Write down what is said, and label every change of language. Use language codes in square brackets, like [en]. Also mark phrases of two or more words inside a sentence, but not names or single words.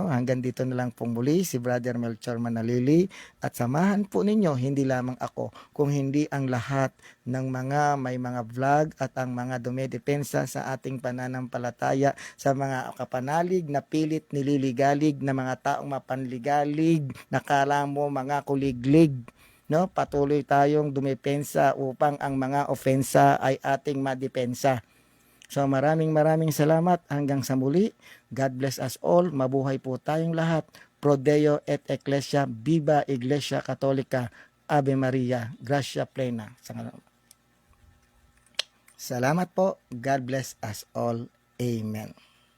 [tl] Hanggang dito na lang pong muli si Brother Melchor Manalili, at samahan po ninyo hindi lamang ako, kung hindi ang lahat ng mga may mga vlog at ang mga dumedepensa sa ating pananampalataya, sa mga kapanalig na pilit nililigalig na mga taong mapanligalig, nakala mo mga kuliglig. No, patuloy tayong dumepensa upang ang mga ofensa ay ating madepensa. So maraming salamat. Hanggang sa muli. [en] God bless us all. [tl] Mabuhay po tayong lahat. [la] Pro Deo et Ecclesia. [es] Viva Iglesia Católica. [la] Ave Maria. Gracia plena. [tl] Salamat po. [en] God bless us all. Amen.